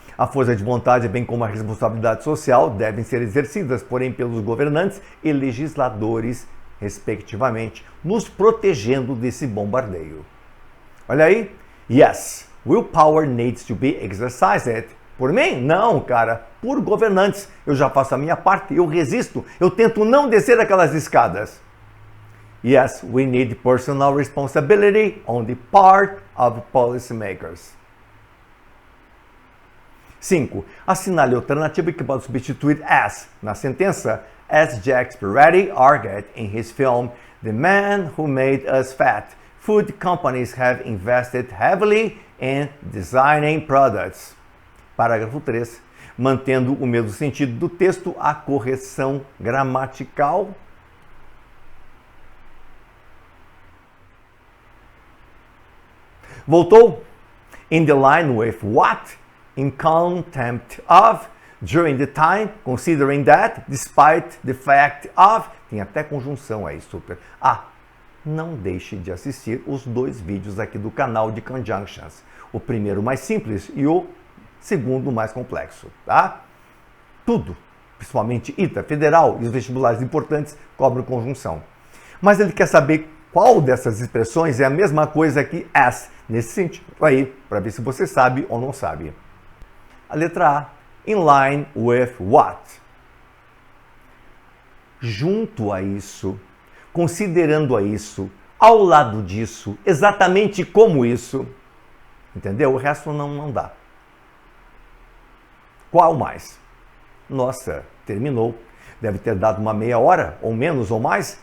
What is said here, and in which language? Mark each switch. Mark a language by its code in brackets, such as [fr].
[pt] A força de vontade, bem como a responsabilidade social, devem ser exercidas, porém, pelos governantes e legisladores, respectivamente, nos protegendo desse bombardeio. Olha aí. [en] Yes, willpower needs to be exercised, [pt] Por mim? Não, cara. Por governantes. Eu já faço a minha parte, eu resisto, eu tento não descer aquelas escadas. [en] Yes, we need personal responsibility on the part of policymakers. 5. [pt] Assinale a alternativa que pode substituir as na sentença, [en] as Jack Spirretti argued in his film The Man Who Made Us Fat. Food companies have invested heavily in designing products. [pt] Parágrafo 3. Mantendo o mesmo sentido do texto, a correção gramatical. Voltou? [en] In the line with what? In contempt of, during the time, considering that, despite the fact of, [pt] tem até conjunção aí, super. Não deixe de assistir os 2 vídeos aqui do canal de Conjunctions. O primeiro mais simples e o segundo mais complexo, tá? Tudo, principalmente ITA, Federal e os vestibulares importantes, cobram conjunção. Mas ele quer saber qual dessas expressões é a mesma coisa que as, nesse sentido aí, para ver se você sabe ou não sabe. A letra A, [en] in line with what? [pt] Junto a isso, considerando a isso, ao lado disso, exatamente como isso. Entendeu? O resto não dá. Qual mais? Nossa, terminou. Deve ter dado uma meia hora, ou menos ou mais.